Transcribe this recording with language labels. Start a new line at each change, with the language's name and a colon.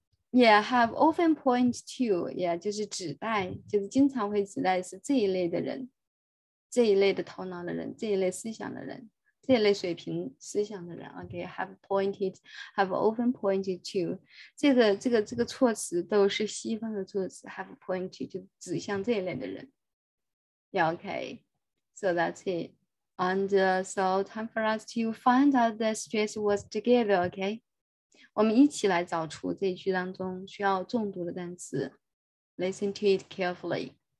English: Yeah, have often point to.
Chinese: Yeah, 就是指代，就是经常会指代是这一类的人，这一类的头脑的人，这一类思想的人。这类水平思想的人
English: ，OK， have often pointed to，
Chinese: 这个措辞都是西方的措辞
English: ，have pointed
Chinese: 就指向这一类的人
English: ，Yeah， OK，so that's it， and so time for us to find out the stress words together，OK，
Chinese: 我们一起来找出这一句当中需要重读的单词
English: ，listen to it carefully。